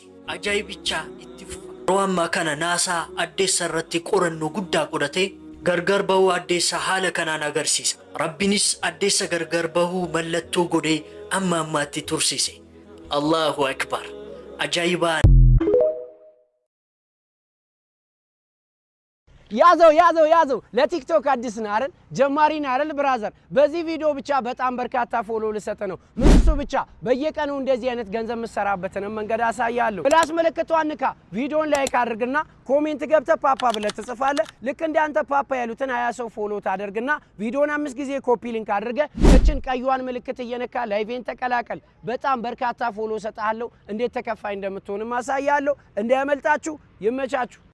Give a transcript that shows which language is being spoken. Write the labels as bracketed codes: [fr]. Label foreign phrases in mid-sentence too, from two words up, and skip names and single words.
[om] Ajaa'ibicha itti fufa. Yeroo ammaa kana naasaa addeessa irratti qorannoo guddaa godhatee gargar bahuu addeessa haala kanaan agarsiisa. Rabbinis addeessa gargar bahuu mallattoo godhee amma ammaatti tursiise. [ar] الله أكبر. [om] Ajaa'ibaan. [am] ያዘው ለቲክቶክ አዲስ ነህ አይደል ጀማሪ ነህ አይደል ብራዘር በዚህ ቪዲዮ ብቻ በጣም በርካታ ፎሎ ልሰጥ ነው ምንሱ ብቻ በየቀኑ እንደዚህ አይነት ገንዘብ መስራበትን መንገድ አሳያለሁ ፕላስ ምልክቷን ንካ ቪዲዮን ላይክ አድርግና ኮሜንት ገብተህ ፓፓ ብለህ ትጽፋለህ ልክ እንደ አንተ ፓፓ ያሉትን 20 ሰው ፎሎ ታደርግና ቪዲዮን 5 ጊዜ ኮፒ ሊንክ አድርገህ እችን ቀዩዋን ምልክት እየነካ ላይቬን ተቀላቀል በጣም በርካታ ፎሎ ሰጣለሁ እንዴት ተከፋይ እንደምትሆንም አሳያለሁ እንዳያመልጣችሁ ይመቻችሁ